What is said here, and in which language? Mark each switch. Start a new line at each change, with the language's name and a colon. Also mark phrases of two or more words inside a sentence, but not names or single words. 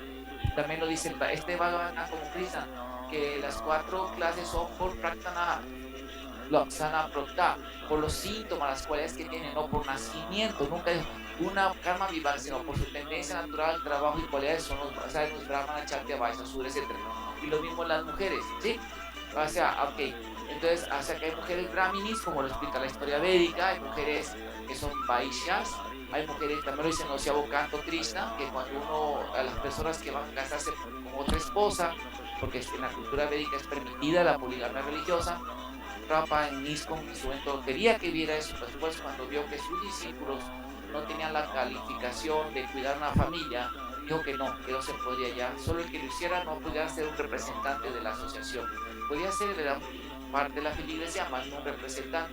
Spanish: También lo dice este Bhagavatam como Krishna, que las 4 clases son por
Sanskrit: Praktana Loksana Prokta,
Spanish: por los síntomas, las cualidades que tienen, no por nacimiento, nunca es una karma viva, sino por su tendencia natural, trabajo y cualidades son los
Sanskrit: brahmana, kshatriya, vaishya, sudra,
Spanish: etc. Y lo mismo las mujeres, ¿sí? O sea, ok, entonces, o sea que hay mujeres brahminis, como lo explica la historia védica, hay mujeres que son vaishyas, hay mujeres, también lo dice en el canto Krishna, que cuando a las personas que van a casarse con otra esposa, porque en la cultura védica es permitida la poligamia religiosa, Prabhupada en ISKCON en su momento quería que viera eso, después cuando vio que sus discípulos no tenían la calificación de cuidar una familia, dijo que no se podría ya, solo el que lo hiciera no podía ser un representante de la asociación, podía ser parte de la feligresía, más no un representante.